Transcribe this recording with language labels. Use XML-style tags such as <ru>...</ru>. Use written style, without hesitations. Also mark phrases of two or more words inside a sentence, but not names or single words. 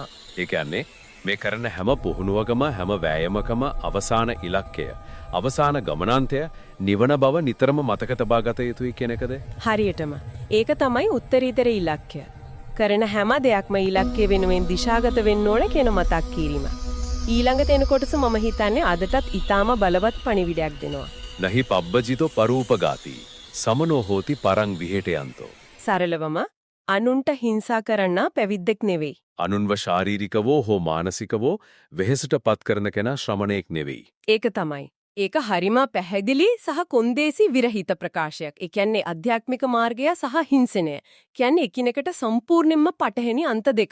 <si>ඒ කියන්නේ මේ කරන හැම පුහුණුවකම හැම වෑයමකම අවසාන ඉලක්කය, අවසාන ගමනාන්තය නිවන බව නිතරම මතක තබා ගත යුතුයි කියන එකද? හරියටම. ඒක තමයි උත්තරීතර ඉලක්කය. කරන හැම දෙයක්ම ඉලක්කය වෙනුවෙන් දිශාගත වෙන්න ඕන කියන මතක් කිරීම. ඊළඟට එන කොටස මම හිතන්නේ අදටත් ඊටාම බලවත් පණිවිඩයක් දෙනවා.</si> <pi>නහි පබ්බජිතෝ පරූපඝාති සමනෝ හෝති පරං විහෙටයන්තෝ.</pi> <si>සරලවම අනුන්ට හිංසා කරන්න පැවිද්දෙක් නෙවෙයි. අනුන්ව ශාරීරිකවෝ හෝ මානසිකවෝ වෙහෙසට පත් කරන කෙනා ශ්‍රමණේක් නෙවෙයි. ඒක තමයි. ඒක හරිම පැහැදිලි සහ කොන්දේසි විරහිත ප්‍රකාශයක්. ඒ කියන්නේ අධ්‍යාත්මික මාර්ගය සහ හිංසනය. කියන්නේ එකිනෙකට සම්පූර්ණයෙන්ම පටහැනි අන්ත දෙකක්.</si>